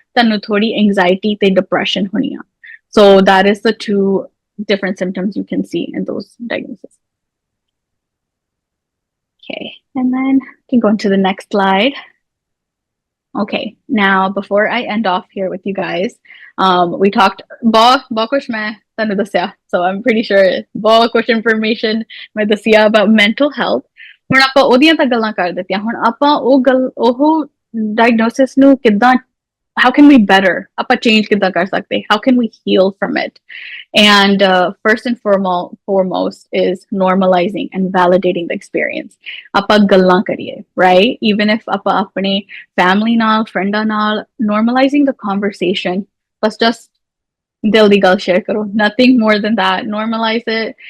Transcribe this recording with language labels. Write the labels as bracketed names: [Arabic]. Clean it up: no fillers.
[Punjabi] ਤੁਹਾਨੂੰ ਥੋੜੀ anxiety ਤੇ depression ਹੋਣੀ ਆ. [English] So that is the two different symptoms you can see in those diagnoses. Okay, and then you can go into the next slide. Okay, now before I end off here with you guys, we talked [Punjabi] बहुत कुछ मैं ਤੁਹਾਨੂੰ ਦੱਸਿਆ, [English] so I'm pretty sure [Punjabi] बहुत कुछ information मैं ਦੱਸਿਆ [English] about mental health. [Punjabi] ਹੁਣ ਆਪਾਂ ਉਹਦੀਆਂ ਤਾਂ ਗੱਲਾਂ ਕਰ ਦਿੱਤੀਆਂ, ਹੁਣ ਆਪਾਂ ਉਹ diagnosis ਨੂੰ ਕਿੱਦਾਂ, [English] how can we better, [Punjabi] ਆਪਾਂ change ਕਿੱਦਾਂ ਕਰ ਸਕਦੇ, [English] how can we heal from it? And first and foremost is normalizing and validating the experience. [Punjabi] Apa gallan kariye, right? [English] Even if [Punjabi] apa apne family naal, frienda naal, [English] normalizing the conversation. Let's just [Punjabi] dil di gal share karo. [English] Nothing more than that. Normalize it.